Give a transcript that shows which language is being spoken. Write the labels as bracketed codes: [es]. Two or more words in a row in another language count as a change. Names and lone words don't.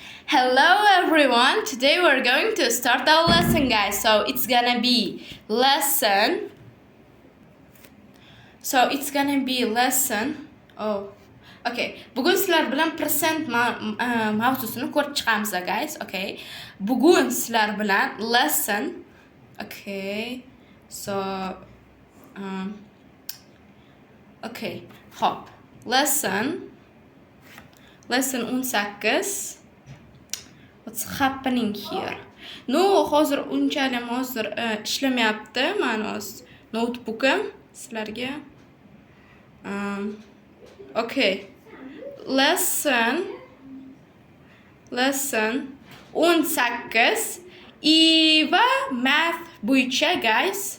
[en] Hello everyone. Today we're going to start our lesson, guys. So it's gonna be lesson. Oh, okay. [uz] Bugun sizlar bilan percent mavzusini ko'rib chiqamiz, guys. Okay. Bugun sizlar bilan lesson. [en] Okay. So okay. Hop. Lesson 18. What's happening here? No, [uz] hozir unchalik hozir ishlamayapti. Meni o'z notebookim sizlarga. [en] Okay. [uz] Lesson 18 va math bo'yicha, guys.